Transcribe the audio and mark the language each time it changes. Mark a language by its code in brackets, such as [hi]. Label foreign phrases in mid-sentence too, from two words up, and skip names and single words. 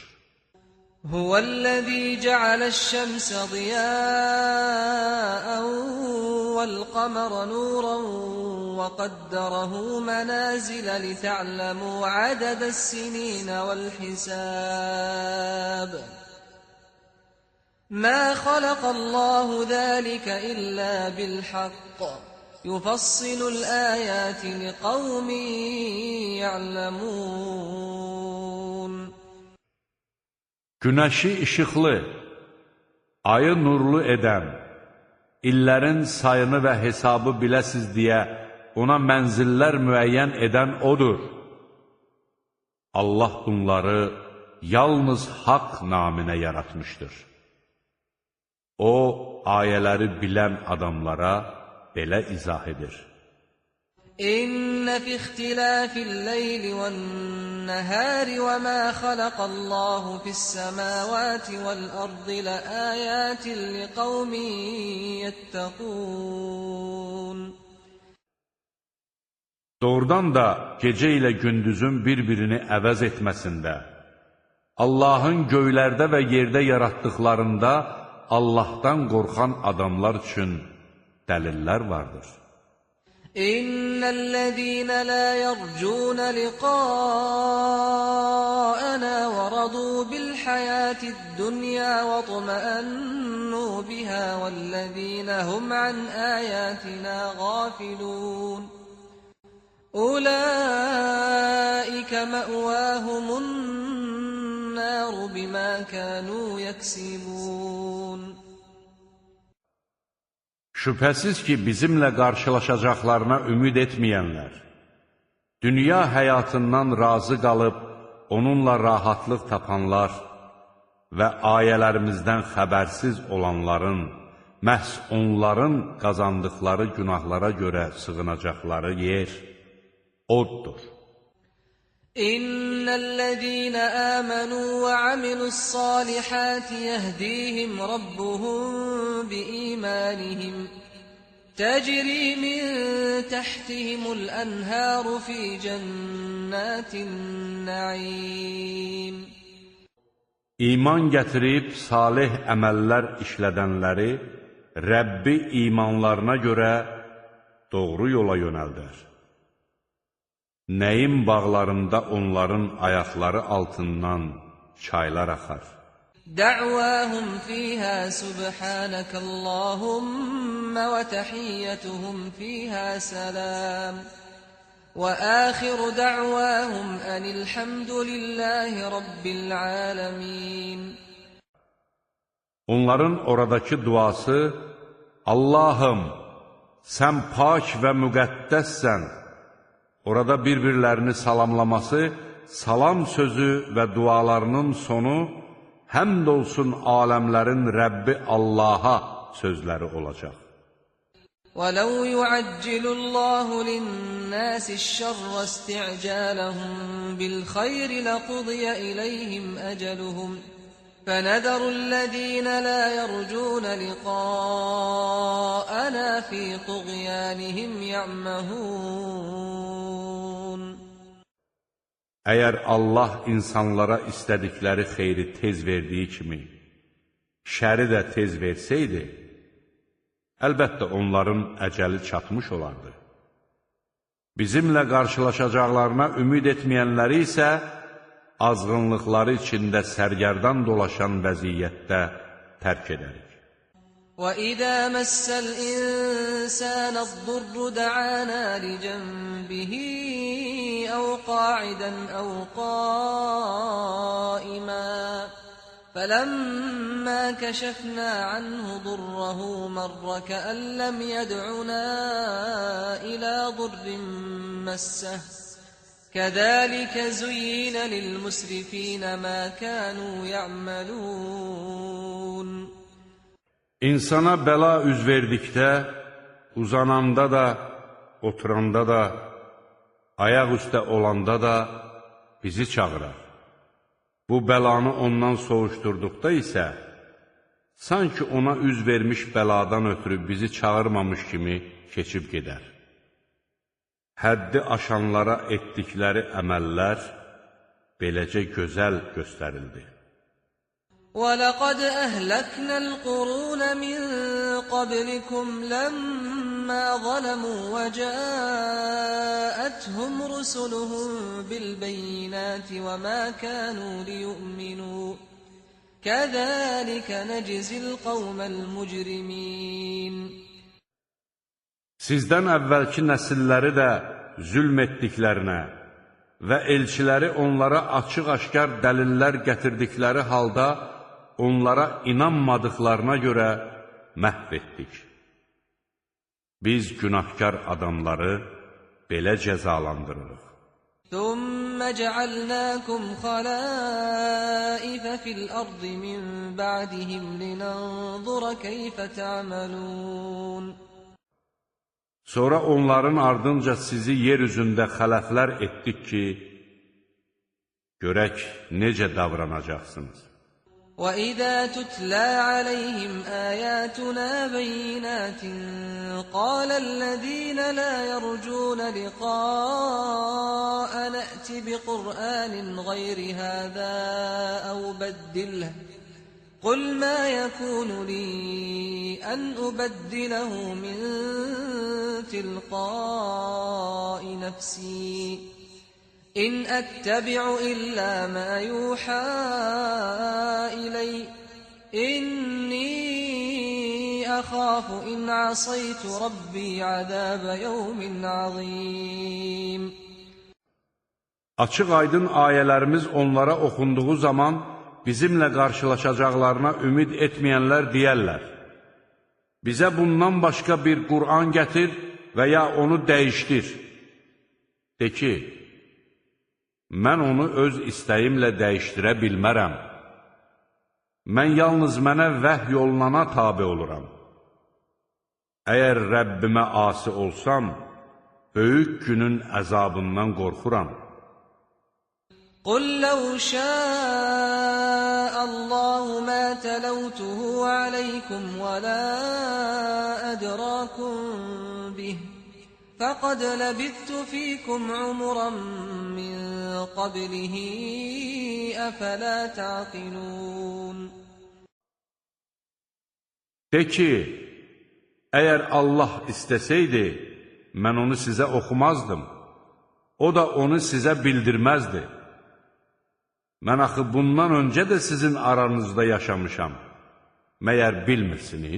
[ar] هو الذي جعل الشمس ضياء والقمر نورا وقدره منازل لتعلموا عدد السنين والحساب ما خلق الله ذلك إلا بالحق يفصل الآيات لقوم يعلمون. [az] Günəşi işıqlı, ayı nurlu edən, illərin sayını və hesabı biləsiz deyə ona mənzillər müəyyən edən O'dur. Allah bunları yalnız haqq naminə yaratmışdır. O, ayələri bilən adamlara belə izah edir. [ar] إن في اختلاف الليل والنهار وما خلق الله في السماوات والأرض لآيات لقوم يتقون. [az] Doğrudan da gecə ilə gündüzün bir-birini əvəz etməsində, Allahın göylərdə və yerdə yaratdıqlarında Allahdan qorxan adamlar üçün dəlillər vardır. [ar] إن الذين لا يرجون لقاءنا ورضوا بالحياة الدنيا واطمأنوا بها والذين هم عن آياتنا غافلون. أولئك مأواهم النار بما كانوا يكسبون. [az] Şübhəsiz ki, bizimlə qarşılaşacaqlarına ümid etməyənlər, dünya həyatından razı qalıb, onunla rahatlıq tapanlar və ayələrimizdən xəbərsiz olanların, məhz onların qazandıqları günahlara görə sığınacaqları yer oddur. [ar] إن الذين آمنوا وعملوا الصالحات يهديهم ربهم بإيمانهم تجري من تحتهم الأنهار في جنات النعيم. [az] İman gətirib salih əməllər işlədənləri Rəbbi imanlarına görə doğru yola yönəldər. Nəyin bağlarında onların ayaqları altından çaylar axar. [ar] دعواهم فيها سبحانك اللهم وتحيتهم فيها سلام. وآخر دعواهم أن الحمد لله رب العالمين. [az] Onların oradakı duası, Allahım, sən pak və müqəddəssən. Orada bir-birlərini salamlaması, salam sözü və dualarının sonu, həmd olsun aləmlərin Rəbbi Allaha sözləri olacaq. [ar] وَلَوْ يُعَجِّلُ اللَّهُ لِلنَّاسِ الشَّرَّ اسْتِعْجَالَهُم بِالْخَيْرِ لَقُضِيَ إِلَيْهِمْ أَجَلُهُمْ فَنَذَرُ الَّذِينَ لَا يَرْجُونَ لِقَاءَنَا فِي طُغْيَانِهِمْ يَعْمَهُونَ. [az] Əgər Allah insanlara istədikləri xeyri tez verdiyi kimi, şəri də tez versəydi, əlbəttə onların əcəli çatmış olardı. Bizimlə qarşılaşacaqlarına ümid etməyənləri isə azğınlıqları içində sərgərdan dolaşan vəziyyətdə tərk edərik. [ar] وَإِذَا مَسَّ الْإِنسَانَ الضُّرُّ دَعَانَا لِجَنبِهِ أَوْ قَاعِدًا أَوْ قَائِمًا فَلَمَّا كَشَفْنَا عَنْهُ ضُرَّهُ مَرَّ كَأَن لَّمْ يَدْعُنَا إِلَى ضُرٍّ مَّسَّهُ كَذَلِكَ زُيِّنَ لِلْمُسْرِفِينَ مَا كَانُوا يَعْمَلُونَ. [az] İnsana bəla üz verdikdə, uzananda da, oturanda da, ayaq üstə olanda da bizi çağırar. Bu bəlanı ondan soğuşturduqda isə, sanki ona üz vermiş bəladan ötürü bizi çağırmamış kimi keçib gedər. Həddi aşanlara etdikləri əməllər beləcə gözəl göstərildi. [ar] وَلَقَدْ أَهْلَكْنَا الْقُرُونَ مِنْ قَبْلِكُمْ لَمَّا ظَلَمُوا وَجَاءَتْهُمْ رُسُلُهُم بِالْبَيِّنَاتِ وَمَا كَانُوا لِيُؤْمِنُوا كَذَلِكَ نَجْزِي الْقَوْمَ الْمُجْرِمِينَ. [az] Sizdən əvvəlki nəsilləri də zülm etdiklərinə və elçiləri onlara açıq-aşkar dəlillər gətirdikləri halda onlara inanmadıqlarına görə məhv etdik. Biz günahkar adamları belə cəzalandırırıq. [ar] ثُمَّ جَعَلْنَاكُمْ خَلَائِفَ فِي الْأَرْضِ مِنْ بَعْدِهِمْ لِنَنْظُرَ كَيْفَ تَعْمَلُونَ. [az] Sonra onların ardınca sizi yer üzündə xələflər etdik ki, görək necə davranacaqsınız. [ar] وَإِذَا تُتْلَى عَلَيْهِمْ آيَاتُنَا بَيِّنَاتٍ قَالَ الَّذِينَ لَا يَرْجُونَ لِقَاءَنَا ائْتِ بِقُرْآنٍ غَيْرِ هَذَا أَوْ بَدِّلْهُ قُلْ مَا يَكُونُ لِي أَنْ أُبَدِّلَهُ مِنْ تِلْقَاءِ نَفْسِي إِنْ أَتَّبِعُ إِلَّا مَا يُوحَى إِلَيَّ إِنِّي أَخَافُ إِنْ عَصَيْتُ رَبِّي عَذَابَ يَوْمٍ عَظِيمٍ. [az] Açıq aydın ayələrimiz onlara oxunduğu zaman bizimlə qarşılaşacaqlarına ümid etməyənlər deyərlər: bizə bundan başqa bir Qur'an gətir və ya onu dəyişdir. De ki, mən onu öz istəyimlə dəyişdirə bilmərəm. Mən yalnız mənə vəhy olunana tabe oluram. Əgər Rəbbimə asi olsam, böyük günün əzabından qorxuram. [ar] قُلْ لَوْ شَاءَ اللَّهُ مَا تَلَوْتُهُ عَلَيْكُمْ وَلَا أَدْرَاكُمْ بِهِ فَقَدْ لَبِثْتُ فِيكُمْ عُمُرًا مِّن قَبْلِهِ أَفَلَا تَعْقِلُونَ. [az] De ki, əgər Allah istəsəydi, mən onu sizə oxumazdım, o da onu sizə bildirməzdi. Mən axı bundan öncə də sizin aranızda yaşamışam. Məyər bilmirsiniz?